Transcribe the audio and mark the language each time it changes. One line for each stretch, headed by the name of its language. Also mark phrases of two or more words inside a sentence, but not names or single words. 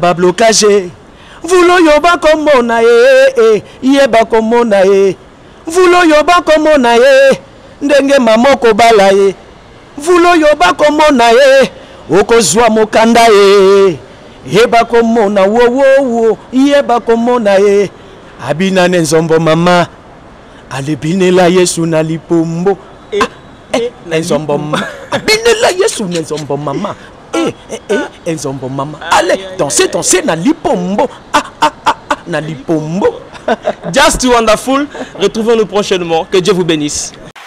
Lingala: ba blocage vulo yo ba komona ye ba komona vulo yo ba komona ndenge mamoko bala vulo yo ba komona okozwa mokanda ye ba komona wo ye ba komona abina nzombo mama Ale binela Yesu na lipombo. Enzombo mama. Binela Yesu na enzombo mama. Enzombo mama.
French: Allez, dansez
Lingala: na lipombo. Na lipombo.
English: Just too wonderful.
French: Retrouvons-nous prochainement. Que Dieu vous bénisse.